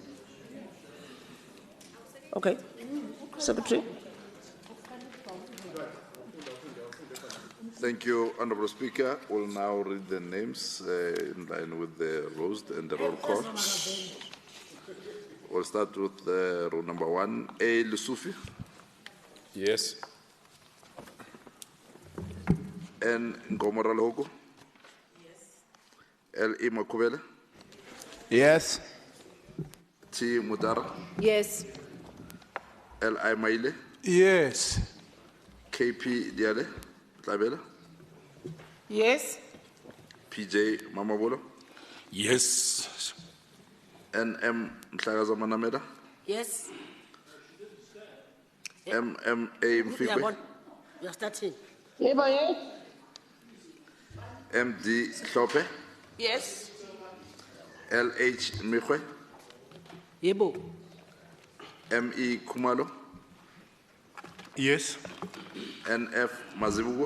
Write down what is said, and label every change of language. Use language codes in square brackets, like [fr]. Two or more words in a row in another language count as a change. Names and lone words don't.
[en] Okay. Secretary. Thank you, Honourable Speaker. We'll now read the names in line with the rules and the roll call. We'll start with rule number 1. A. Lusufi. Yes. N. Ngomora Logo. Yes. L.E. Makubele, Yes. T. Mutara, Yes. L.I. Maile, Yes. K.P. Diale, Tlabela, Yes. P.J. Mamabolo, Yes. N.M. Mhlagaza Manamela, Yes. M.M.A. Mfikwe, We are starting. M.D. Hlope, Yes. L.H. Mikwe, Yebo. M.E. Kumalo, Yes. N.F. Mazibugo,